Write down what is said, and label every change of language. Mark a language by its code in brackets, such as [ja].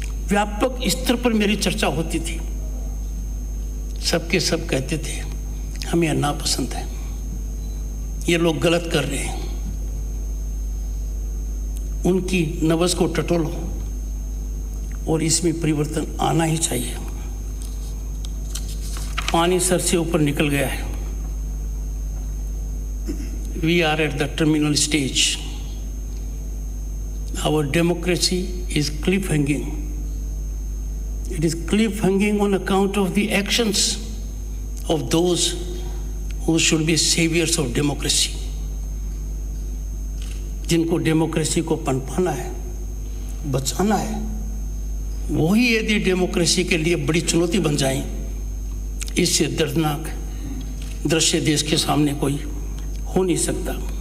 [hi] व्यापक स्तर पर मेरी चर्चा होती थी। सबके सब कहते थे हमें यह नापसंद है, ये लोग गलत कर रहे हैं, उनकी नब्ज को टटोलो और इसमें परिवर्तन आना ही चाहिए। पानी सर से ऊपर निकल गया है। [en] We are at the terminal stage. Our democracy is cliff-hanging. It is cliff-hanging on account of the actions of those who should be saviors of democracy. [hi] जिनको डेमोक्रेसी को पनपाना है, बचाना है, वही यदि डेमोक्रेसी के लिए बड़ी चुनौती बन जाएं, इससे दर्दनाक दृश्य देश के सामने कोई हो नहीं सकता।